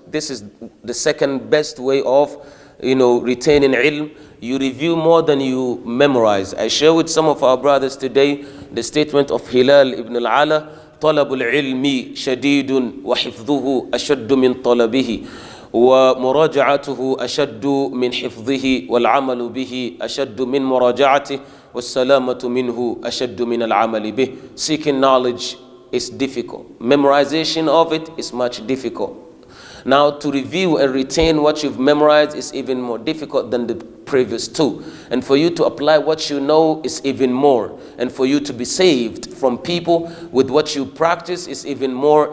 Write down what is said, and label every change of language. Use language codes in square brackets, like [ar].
[en] This is the second best way of retaining ilm. You review more than you memorize. I share with some of our brothers today the statement of Hilal ibn al-Ala, [ar] طلب العلم شديد وحفظه أشد من طلبه ومراجعته أشد من حفظه والعمل به أشد من مراجعته والسلامة منه أشد من العمل به. [en] Seeking knowledge is difficult. Memorization of it is much difficult. Now to review and retain what you've memorized is even more difficult than the previous two. And for you to apply what you know is even more. And for you to be saved from people with what you practice is even more.